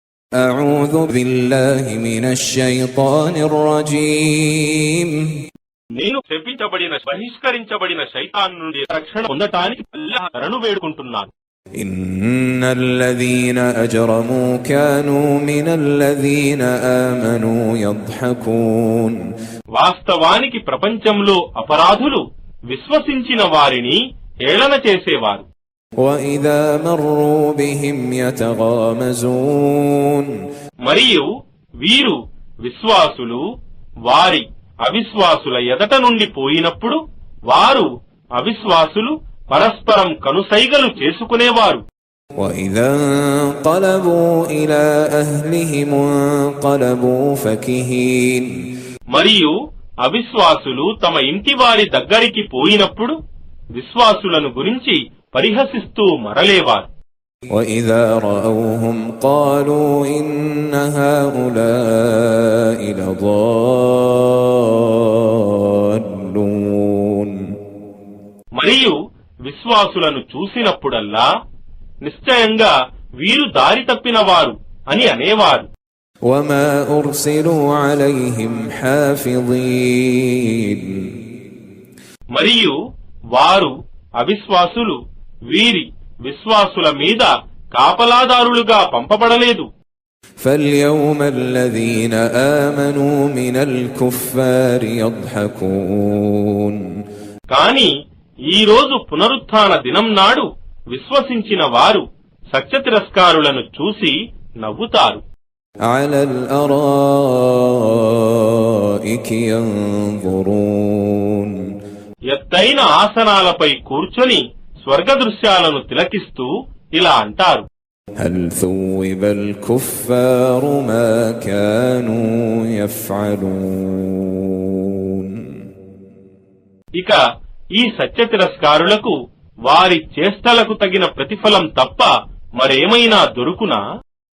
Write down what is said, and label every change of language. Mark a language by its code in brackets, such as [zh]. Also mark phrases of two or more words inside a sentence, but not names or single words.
[ar] أعوذ بالله من الشيطان الرجيم [te] నేను శపించబడిన బహిష్కరించబడిన శైతాన్ నుండి రక్షణ పొందటానికి అల్లాహ్ శరణు వేడుకుంటున్నాను. [ar] إن الذين أجرموا كانوا من الذين آمنوا يضحكون [te] వాస్తవానికి ప్రపంచంలో అపరాధులు విశ్వసించిన వారిని హేళన చేసేవారు. [ar] وإذا مروا بهم يتغامزون [te] మరియు వీరు విశ్వాసులు వారి అవిశ్వాసుల ఎదట నుండి పోయినప్పుడు వారు అవిశ్వాసులు పరస్పరం కనుసైగలు చేసుకునేవారు. [ar] وإذا انقلبوا إلى أهلهم انقلبوا فكهين [te] మరియు అవిశ్వాసులు తమ ఇంటి వారి దగ్గరికి పోయినప్పుడు విశ్వాసులను గురించి పరిహసిస్తూ మరలేవారు. [ar] وإذا رأوهم قالوا إن هؤلاء لضالون [te] మరియు విశ్వాసులను చూసినప్పుడల్లా నిశ్చయంగా వీరు దారి తప్పినవారు అని అనేవారు. [ar] وما أرسلوا عليهم حافظين [te] మరియు వారు అవిశ్వాసులు వీరి విశ్వాసుల మీద కాపలాదారులుగా పంపబడలేదు. [ar] فاليوم الذين آمنوا من الكفار يضحكون [te] కాని ఈ రోజు పునరుత్థాన దినం నాడు విశ్వసించిన వారు సత్య తిరస్కారులను చూసి నవ్వుతారు. [ar] على الأرائك ينظرون [te] ఎత్తైన ఆసనాలపై కూర్చొని స్వర్గ దృశ్యాలను తిలకిస్తూ ఇలా అంటారు. [ar] هل ثوب الكفار ما كانوا يفعلون [te] ఇక ఈ సత్య తిరస్కారులకు వారి చేష్టలకు తగిన ప్రతిఫలం తప్ప మరేమైనా దొరుకునా?